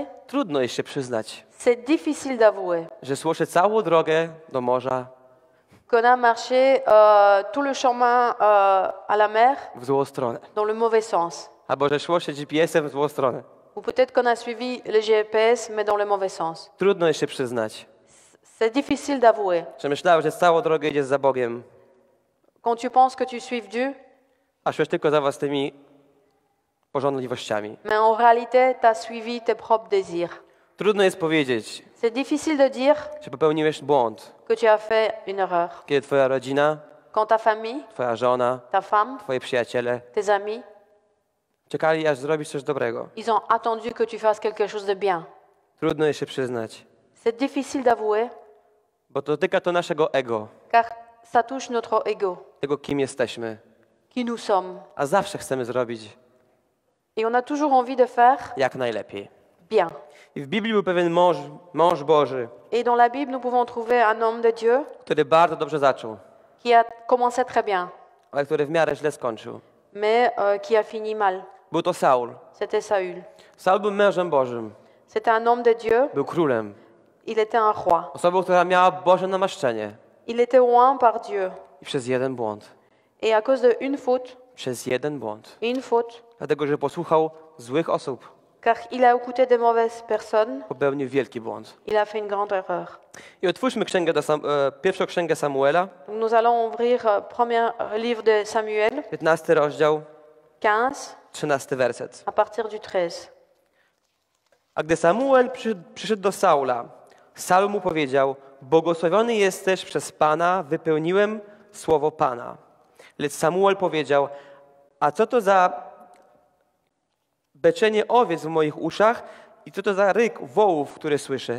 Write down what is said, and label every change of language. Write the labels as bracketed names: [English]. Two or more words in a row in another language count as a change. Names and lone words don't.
[Polish] trudno jest się przyznać, [French] c'est difficile d'avouer [Polish] że szło się całą drogę do morza [French] qu'on a marché tout le chemin à la mer [Polish] w złą stronę. [French] dans le mauvais sens. [Polish] Albo że szło się GPS-em w złą stronę. [French] Ou peut-être qu'on a suivi le GPS, mais dans le mauvais sens. [Polish] Trudno jest się przyznać, [French] C'est difficile d'avouer. [Polish] że myślałeś, że całą drogę idziesz za Bogiem, [French] Quand tu penses que tu suives Dieu, [Polish] a szłeś tylko za własnymi pożądliwościami. [French] mais en réalité, tu as suivi tes propres désirs. [Polish] Trudno jest powiedzieć, [French] C'est difficile de dire [Polish] że popełniłeś błąd, [French] que tu as fait une erreur. [Polish] kiedy twoja rodzina, [French] Quand ta famille, [Polish] twoja żona, [French] ta femme, [Polish] twoi przyjaciele [French] tes amis, [Polish] czekali, aż zrobisz coś dobrego. [French] ils ont attendu que tu fasses quelque chose de bien. [Polish] Trudno jest się przyznać, [French] C'est difficile d'avouer [Polish] bo dotyka to naszego ego, [French] car ça touche notre ego, [Polish] tego kim jesteśmy, [French] qui nous sommes. [Polish] a zawsze chcemy zrobić [French] Et on a toujours envie de faire [Polish] jak najlepiej. [French] bien. [Polish] I w Biblii był pewien mąż Boży, [French] Et dans la Bible, nous pouvons trouver un homme de Dieu [Polish] który bardzo dobrze zaczął, [French] qui a commencé très bien, [Polish] ale który w miarę źle skończył. [French] mais qui a fini mal. [Polish] Był to Saul. [French] C'était Saül. [Polish] Saul był mężem Bożym, [French] C'était un homme de Dieu, [Polish] był królem, [French] il était un roi. [Polish] osobą, która miała Boże namaszczenie. [French] Il était oint par Dieu. [Polish] I przez jeden błąd, [French] Et à cause d'une faute, [Polish] przez jeden błąd, [French] une faute, [Polish] dlatego że posłuchał złych osób, [French] car il a écouté des mauvaises personnes, [Polish] popełnił wielki błąd. [French] il a fait une grande erreur. [Polish] I otwórzmy pierwszą księgę Samuela, [French] Donc nous allons ouvrir premier livre de Samuel, [Polish] 15 rozdział, [French] 15, [Polish] 13 werset. [French] à partir du 13. [Polish] A gdy Samuel przyszedł do Saula, Saul mu powiedział: błogosławiony jesteś przez Pana, wypełniłem słowo Pana. Lecz Samuel powiedział: a co to za beczenie owiec w moich uszach i co to za ryk wołów, który słyszę?